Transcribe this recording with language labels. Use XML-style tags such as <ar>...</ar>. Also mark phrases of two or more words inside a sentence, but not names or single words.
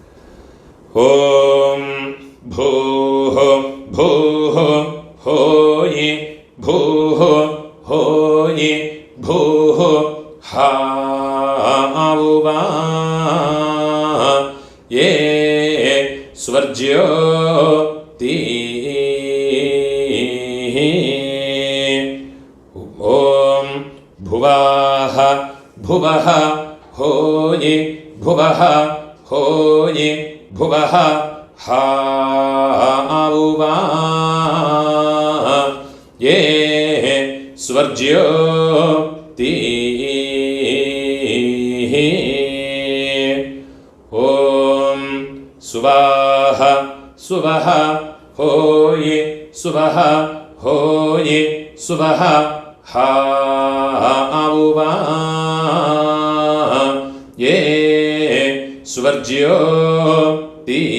<sa>ओं भूः भूः होयि भूः होयि भूः हाउवा ए स्वर्ज्यो ती. ओं भुवः भुवः होयि भुवः होयि भुवः हाउवा ये स्वर्ज्यो ती. ॐ सुवाह सुवः होयि सुवः होयि सुवः हाउवा ये स्वर्ज्यो ती.</sa>